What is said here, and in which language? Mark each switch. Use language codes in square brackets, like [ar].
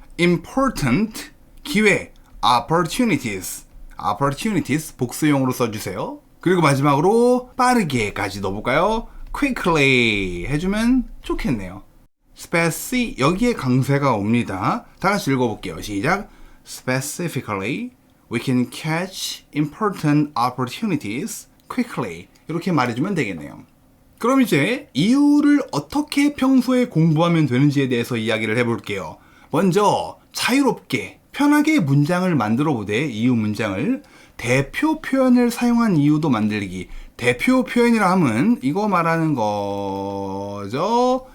[ko] important 기회 opportunities 복수용으로 써주세요. 그리고 마지막으로 빠르게까지 넣어볼까요? quickly 해주면 좋겠네요. speci 여기에 강세가 옵니다. 다 같이 읽어볼게요. 시작. [en] Specifically, we can catch important opportunities quickly. [ko] 이렇게 말해주면 되겠네요. 그럼 이제 이유를 어떻게 평소에 공부하면 되는지에 대해서 이야기를 해볼게요. 먼저 자유롭게 편하게 문장을 만들어 보되 이유 문장을 대표 표현을 사용한 이유도 만들기. 대표 표현이라 하면 이거 말하는 거죠.